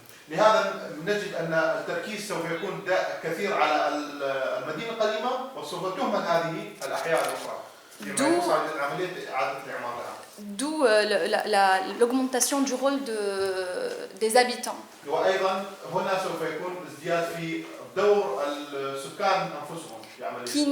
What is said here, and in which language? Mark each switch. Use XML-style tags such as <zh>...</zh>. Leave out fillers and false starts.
<ar>لهذا نجد ان التركيز سوف يكون كثير على المدينه القديمه وسوف تهمل هذه الاحياء الاخرى فيما يخص عمليه اعاده الاعمار لها.</ar> <fr>D'où l'augmentation du rôle des habitants.</fr> <ar>وايضا هنا سوف يكون ازدياد في دور السكان انفسهم في عمليه</ar>